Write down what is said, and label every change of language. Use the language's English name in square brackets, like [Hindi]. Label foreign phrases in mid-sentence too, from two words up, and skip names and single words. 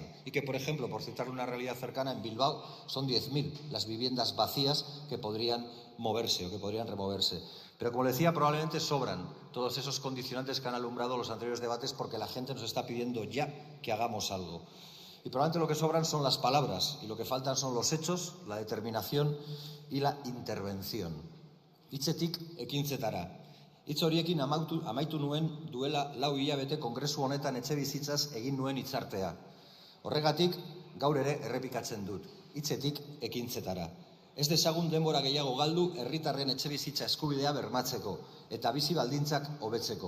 [Spanish] Y que, por ejemplo, por citar una realidad cercana, en Bilbao son 10.000 las viviendas vacías que podrían moverse o que podrían removerse. Pero, como decía, probablemente sobran todos esos condicionantes que han alumbrado los anteriores debates, porque la gente nos está pidiendo ya que hagamos algo. Y probablemente lo que sobran son las palabras y lo que faltan son los hechos, la determinación y la intervención. [Basque] Hitzetik ekintzetara. Hitz horiekin amaitu nuen duela 4 hilabete kongresu honetan etxebizitzaz egin nuen hitzartea. Horregatik gaur ere errepikatzen dut. Hitzetik ekintzetara. Ez dezagun denbora gehiago galdu herritarren etxebizitza eskubidea bermatzeko eta bizi baldintzak hobetzeko.